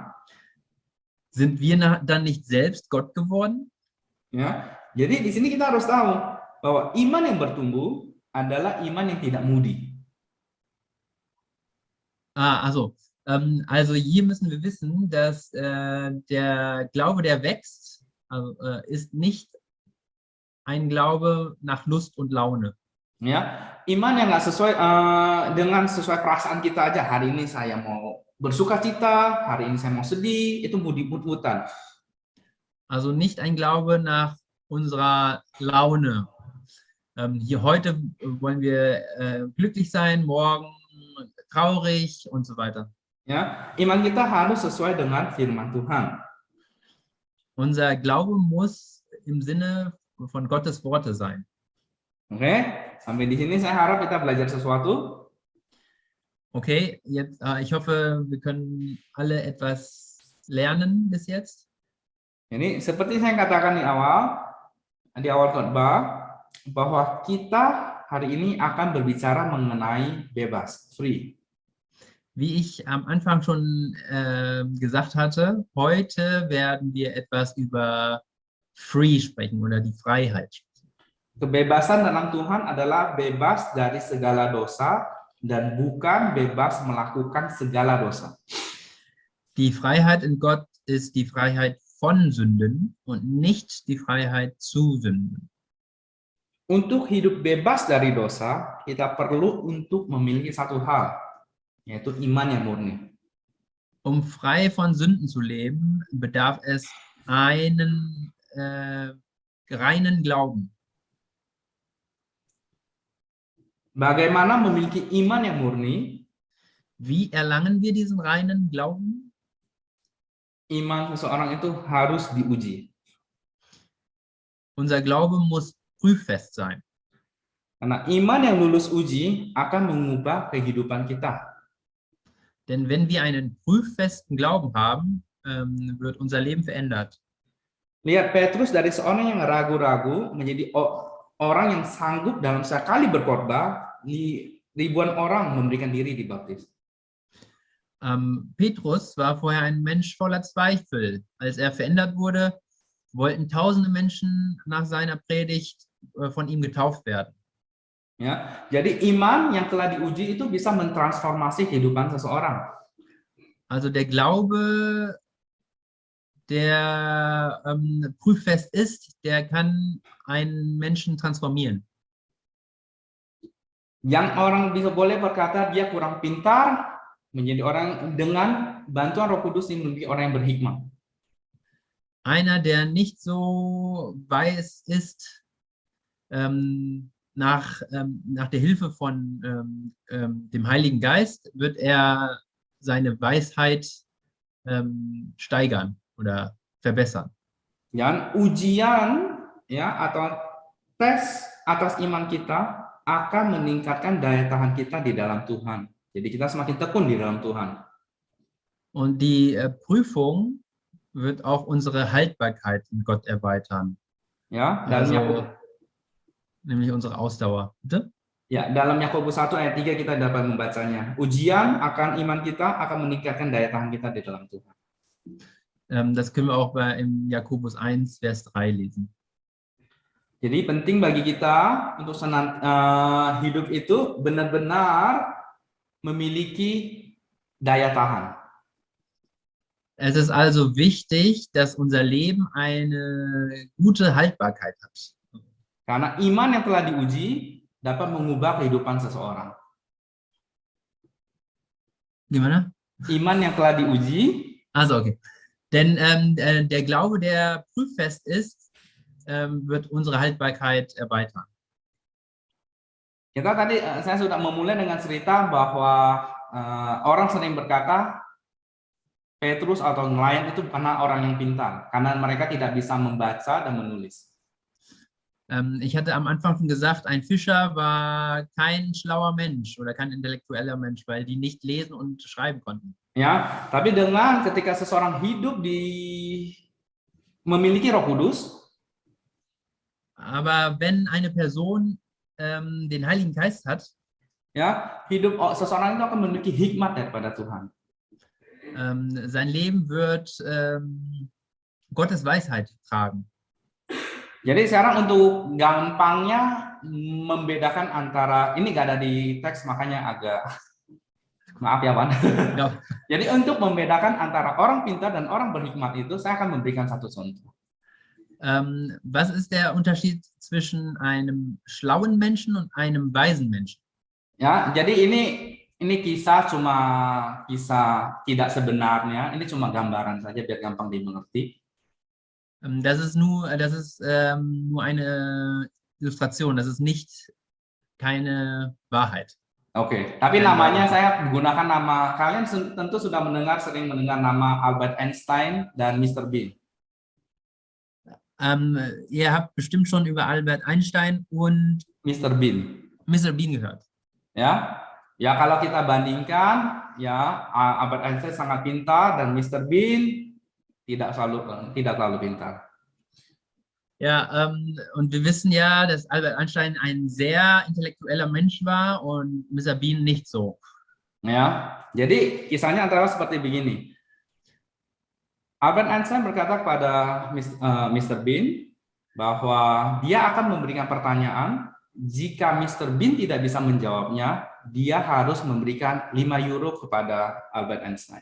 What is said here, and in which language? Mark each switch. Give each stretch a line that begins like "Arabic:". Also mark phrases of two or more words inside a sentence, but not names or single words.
German: Sind wir dann nicht selbst Gott geworden?
Indonesian: Ya. Jadi di sini kita harus tahu bahwa iman yang bertumbuh adalah iman yang tidak mudi.
German: Also hier müssen wir wissen, dass der Glaube, der wächst, ist nicht ein Glaube nach Lust und Laune.
Indonesian: Ya, iman yang nggak sesuai dengan sesuai perasaan kita aja. Hari ini saya mau bersukacita, hari ini saya mau sedih, itu mudi-mutan.
German: Also nicht ein Glaube nach unserer Laune. Hier heute wollen wir glücklich sein, morgen traurig und so weiter.
Indonesian: Ya, iman kita harus sesuai dengan firman Tuhan.
German: Unser Glaube muss im Sinne von Gottes Worte sein.
Indonesian: Oke, sampai di sini saya harap kita belajar sesuatu.
German: Okay, jetzt, ich hoffe, wir können alle etwas lernen bis jetzt.
Indonesian: Ini seperti saya katakan di awal khotbah, bahwa kita hari ini akan berbicara mengenai bebas, free.
German: Wie ich am Anfang schon gesagt hatte, heute werden wir etwas über free sprechen oder die Freiheit.
Indonesian: Kebebasan dalam Tuhan adalah bebas dari segala dosa dan bukan bebas melakukan segala dosa.
German: Die Freiheit in Gott ist die Freiheit von Sünden und nicht die Freiheit zu Sünden.
Indonesian: Untuk hidup bebas dari dosa, kita perlu untuk memiliki satu hal, yaitu iman yang murni.
German: Um frei von Sünden zu leben, bedarf es einen reinen Glauben.
Indonesian: Bagaimana memiliki iman yang murni?
German: Wie erlangen wir diesen reinen Glauben?
Indonesian: Iman seseorang itu harus diuji.
German: Unser Glaube muss prüffest sein.
Indonesian: Karena iman yang lulus uji akan mengubah kehidupan kita.
German: Denn wenn wir einen prüffesten Glauben haben, wird unser Leben verändert.
Indonesian: Lihat Petrus dari seorang yang ragu-ragu menjadi orang yang sanggup dalam sekali berkhotbah, ribuan orang memberikan diri dibaptis.
German: Petrus war vorher ein Mensch voller Zweifel. Als er verändert wurde, wollten tausende Menschen nach seiner Predigt von ihm getauft werden.
Indonesian: Ya, jadi iman yang telah diuji itu bisa mentransformasi kehidupan seseorang.
German: Also der Glaube, der prüffest ist, der kann einen Menschen transformieren.
Indonesian: Yang orang bisa boleh berkata dia kurang pintar, menjadi orang dengan bantuan Roh Kudus yang menjadi orang yang berhikmat.
German: Einer, der nicht so weiß ist, nach der Hilfe von dem Heiligen Geist wird er seine Weisheit steigern oder verbessern.
Indonesian: Dan ujian ya atau tes atas iman kita akan meningkatkan daya tahan kita di dalam Tuhan. Jadi kita semakin tekun di dalam Tuhan.
German: Und die Prüfung wird auch unsere Haltbarkeit in Gott erweitern.
Indonesian: Ya, dalam Yakobus,
German: nämlich unsere Ausdauer. Bitte?
Indonesian: ya, dalam Yakobus 1 ayat 3 kita dapat membacanya. Ujian akan iman kita akan meningkatkan daya tahan kita di dalam Tuhan.
German: Das können wir auch im Jakobus 1, Vers 3 lesen.
Indonesian: Jadi penting bagi kita untuk hidup itu benar-benar memiliki daya tahan.
German: Es ist also wichtig, dass unser Leben eine gute Haltbarkeit hat.
Indonesian: Karena iman yang telah diuji dapat mengubah kehidupan seseorang. Gimana? Iman yang telah diuji.
German: Also okay. Denn der Glaube, der prüffest ist, wird unsere Haltbarkeit erweitern.
Indonesian: Saya sudah memulai dengan cerita bahwa orang sering berkata Petrus atau nelayan itu bukanlah orang yang pintar, karena mereka tidak bisa membaca dan menulis.
German: Ich hatte am Anfang schon gesagt, ein Fischer war kein schlauer Mensch oder kein intellektueller Mensch, weil die nicht lesen und schreiben konnten.
Indonesian: Ya, tapi dengan ketika seseorang hidup memiliki Roh Kudus,
German: aber wenn eine Person den Heiligen Geist hat,
Indonesian: ya, hidup seseorang itu akan memiliki hikmat daripada Tuhan.
German: Sein Leben wird Gottes Weisheit tragen.
Indonesian: Jadi sekarang untuk gampangnya membedakan antara, ini nggak ada di teks makanya agak maaf ya Pan.
English: No.
Indonesian: Jadi untuk membedakan antara orang pintar dan orang berhikmat itu saya akan memberikan satu contoh.
German: Was ist der Unterschied zwischen einem schlauen Menschen und einem weisen Menschen?
Indonesian: Ya, jadi ini kisah tidak sebenarnya, ini cuma gambaran saja biar gampang dimengerti.
German: Das ist nur eine Illustration, das ist keine Wahrheit.
Indonesian: Oke, tapi namanya saya menggunakan nama, kalian tentu sudah sering mendengar nama Albert Einstein dan Mr. Bean.
German: Ihr habt bestimmt schon über Albert Einstein und Mr. Bean gehört.
Indonesian: Ya, kalau kita bandingkan, ya Albert Einstein sangat pintar dan Mr. Bean tidak terlalu pintar.
German: Ja, und wir wissen ja, dass Albert Einstein ein sehr intellektueller Mensch war und Mr. Bean nicht so.
Indonesian: Ya, jadi kisahnya antara seperti begini. Albert Einstein berkata kepada Mr. Bean bahwa dia akan memberikan pertanyaan. Jika Mr. Bean tidak bisa menjawabnya, dia harus memberikan 5 euro kepada Albert Einstein.